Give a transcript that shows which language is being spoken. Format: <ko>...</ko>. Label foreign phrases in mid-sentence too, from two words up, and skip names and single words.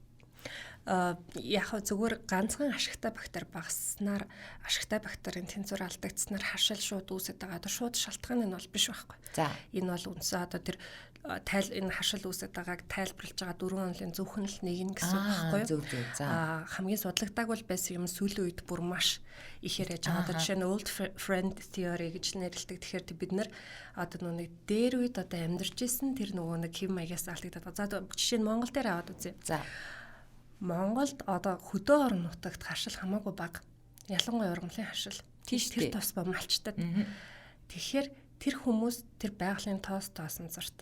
<mn>Яг зүгээр ганцхан ашигтай бактери багаснаар ашигтай бактерийн тэнцвэр алдагдсанаар хашил шууд үүсэж байгаа. Одоо шууд шалтгаан нь бол биш байхгүй. За энэ бол үндсээ одоо тэр энэ хашил үүсэж байгааг тайлбарлаж байгаа 4 онлын зөвхөн л нэг нь гэсэн үг байхгүй юу? За хамгийн судлагдаагүй байсан юм сүүлийн үед бүр маш ихээр яж байгаа. Одоо жишээ нь</mn> <en>old friend theory</en> <mn>гэж нэрлэдэг. Тэгэхээр бид нар одоо нэг дээр үед одоо амьдарч исэн тэр нөгөө нэг хэв маягаас алдагдаад. За жишээ нь Монгол дээр аваад үзье. За Монголд одоо хөдөө орон нутагт хашил хамаагүй бага. Ялангуяа ургамлын хашил. Тэр тос бомалчтад. Тэгэхээр тэр хүмүүс тэр байгалийн тоосонцорт.</mn>